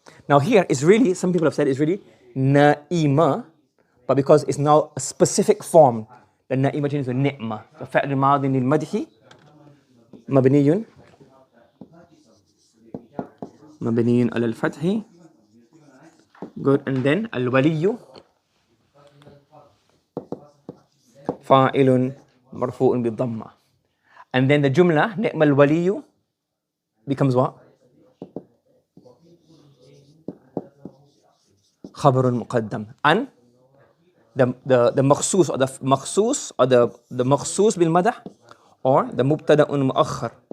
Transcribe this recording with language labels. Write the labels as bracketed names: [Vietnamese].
[English] Now here is really, some people have said it's really نائمة, but because it's now a specific form, the نائمة changes to نعمة. [Arabic] So فعل ماض للمدح مبني على الفتح. [English] Good. [Arabic] And then الولي فاعل مرفوع بالضمة. [English] And then the jumla [Arabic] نعم الولي [English] becomes what? [Arabic] خبر مقدم. And the مخصوص or the مخصوص or the مخصوص بالمدح or the مبتدأ مؤخر.